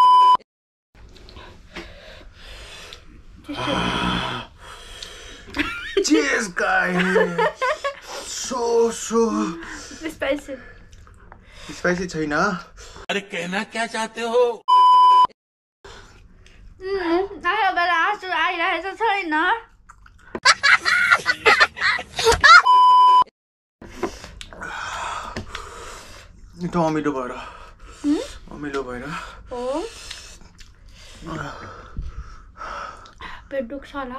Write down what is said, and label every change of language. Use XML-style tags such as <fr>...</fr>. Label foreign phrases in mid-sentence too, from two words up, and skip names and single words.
<en>Cheers guys so</en> <ne>स्पाइसी स्पाइसी छैन</ne> <hi>अरे कहना क्या चाहते हो</hi> <ne>आयो बेला आँसु आइरहेको छैन मिठो अमिलो भएर हो पेट दुख्छ होला</ne>